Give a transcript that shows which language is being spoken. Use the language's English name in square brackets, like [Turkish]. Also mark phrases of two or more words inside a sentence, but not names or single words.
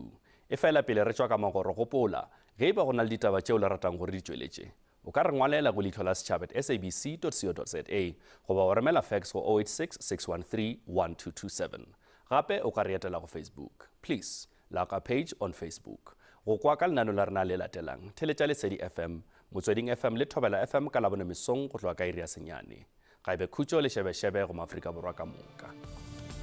[Northern Sotho] E fela pele re tšwa ka magoro gopola ge ba go na le ditaba tšeo le ratang gore di tšweletše o ka re ngwalela go Leihlo la Sechaba @sabc.co.za goba o remela fax go 086 613 1227. Gape o ka re etela go Facebook. [English] Please like our page on Facebook. [Northern Sotho] Go kwa ka lenano la rena le latelang theletša Lesedi FM, Motsweding FM le Thobela FM ka labone mesong go tloa ka iri ya senyane. Ga ebe khutšo le šebešebe go Maafrika Borwa ka moka.